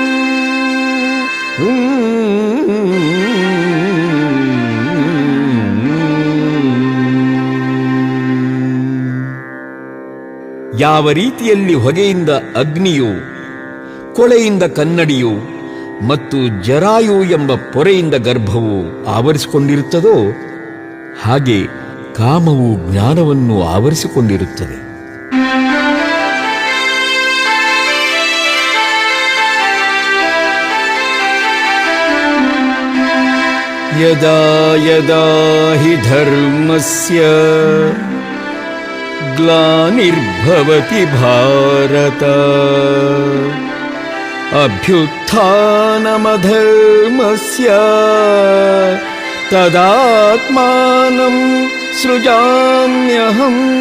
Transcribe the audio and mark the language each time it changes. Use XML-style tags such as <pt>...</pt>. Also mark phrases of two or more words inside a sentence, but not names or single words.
<kn>ಯಾವ ರೀತಿಯಲ್ಲಿ ಹೊಗೆಯಿಂದ ಅಗ್ನಿಯು, ಕೊಳೆಯಿಂದ ಕನ್ನಡಿಯು ಮತ್ತು ಜರಾಯು ಎಂಬ ಪೊರೆಯಿಂದ ಗರ್ಭವು ಆವರಿಸಿಕೊಂಡಿರುತ್ತದೋ ಹಾಗೆ ಕಾಮವು ಜ್ಞಾನವನ್ನು ಆವರಿಸಿಕೊಂಡಿರುತ್ತದೆ.</kn> <sa>ಯದಾ ಯದಾ ಹಿ ಧರ್ಮಸ್ಯ ಗ್ಲಾನಿರ್ಭವತಿ ಭಾರತ ಅಭ್ಯುತ್ಥಾನಮಧರ್ಮಸ್ಯ ತದಾತ್ಮಾನಂ ಸೃಜಾಮ್ಯಹಂ.</sa>